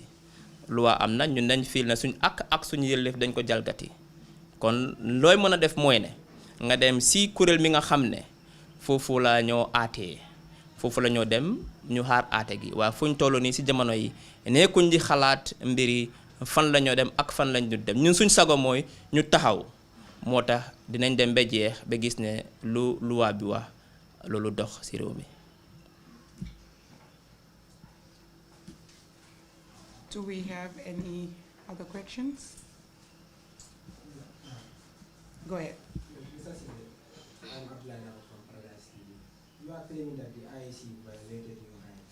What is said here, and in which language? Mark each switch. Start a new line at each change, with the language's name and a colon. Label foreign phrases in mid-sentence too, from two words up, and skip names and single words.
Wolof: loi am na ñun dañ fiil na suñ ak suñu yëllëf dañ ko jalgati kon looy mën a def mooy ne nga dem si kuréel mi nga xam ne foofu la ñoo aatee foofu la ñoo dem ñu xaar aate gi waaye fuñ toll nii si jamono yi nekkuñ di xalaat mbiri fan la ñoo dem ak fan lañ du dem ñun suñ sago mooy ñu taxaw moo tax dinañ dem ba jeex ba gis ne lu loi bi wax loolu dox si réew mi.
English: Do we have any other questions? Go ahead. Mr. Ceesay, I'm from Paradise TV. You are claiming that the IEC violated your rights.